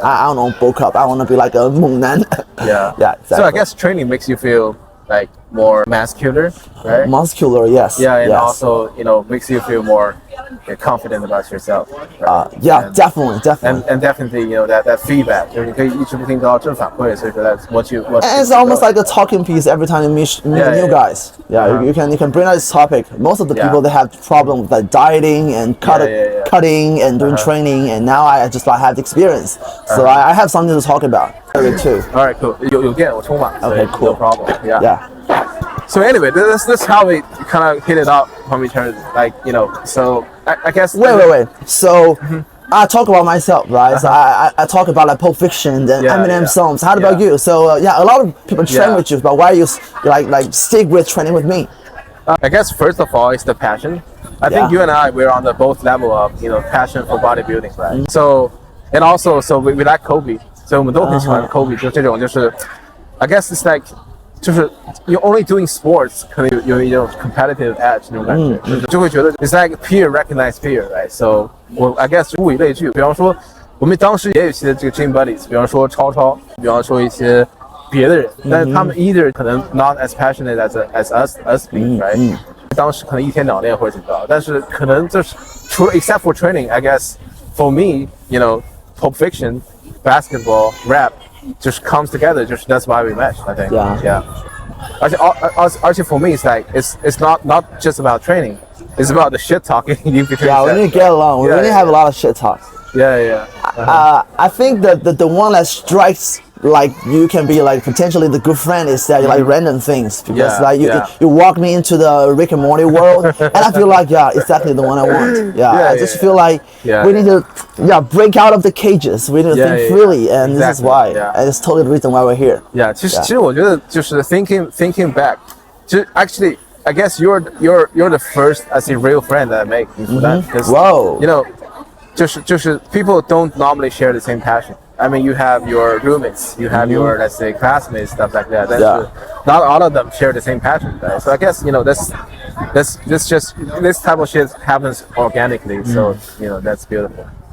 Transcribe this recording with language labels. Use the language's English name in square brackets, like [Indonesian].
[English] I don't know, bulk up. I want to be like a 猛男. Exactly. So I guess training makes you feel like more muscular, right? Muscular, yes. And also, you know, makes you feel more confident about yourself. Right? Definitely. And definitely, you know, that feedback. [Chinese] 就是你可以一直不停得到正反馈，所以说 [English] that's what you. And it's almost like a talking piece every time you meet new guys. You can bring out this topic. Most of the people they have problem with like dieting and cutting and doing training, and now I just like have the experience, so I have something to talk about too. All right, cool. [Chinese] 有电我充满. [English] Okay, cool. No problem. So anyway, this is how we kind of hit it up from each other. Like, you know, so I guess. Wait. So I talk about myself, right? So I talk about like Pulp Fiction and Eminem songs. How about you? So a lot of people train with you, but why you like stick with training with me? I guess first of all, it's the passion. I think you and I we're on the both level of passion for bodybuilding, right? So and also we like Kobe. [Chinese] So 我们都很喜欢 Kobe， 就这种就是 I guess it's like 就是 [English] you're only doing sports [Chinese] 可能有一种 [English] competitive edge [Chinese] 那种感觉，就会觉得 [English] it's like peer recognized peer, right? [Chinese] So 我 I guess 物以类聚，比方说我们当时也有一些这个 gym buddies， 比方说超，比方说一些别的人，但是他们 either 可能 [English] not as passionate as us being, right? [Chinese] 当时可能一天2练或者怎么着，但是可能就是除了 [English] except for training, I guess for me, you know, Pulp Fiction, basketball, rap just comes together. Just that's why we match, I think. Yeah. Actually, for me, it's like it's not just about training. It's about the shit talking. We need to get along. We really have a lot of shit talk. I think that the one that strikes like you can be like potentially the good friend is that you like random things, because like you walk me into the Rick and Morty world and I feel like exactly the one I want. I just feel like we need to break out of the cages. We need to think freely, and this is why. And it's totally the reason why we're here. [Chinese] 其实我觉得就是 [English] thinking back. Actually, I guess you're the first as a real friend that I make in Fudan, because you know, just people don't normally share the same passion. I mean, you have your roommates, you have your, let's say, classmates, stuff like that. Not all of them share the same passion, right? So I guess, you know, this type of shit happens organically. So, you know, that's beautiful.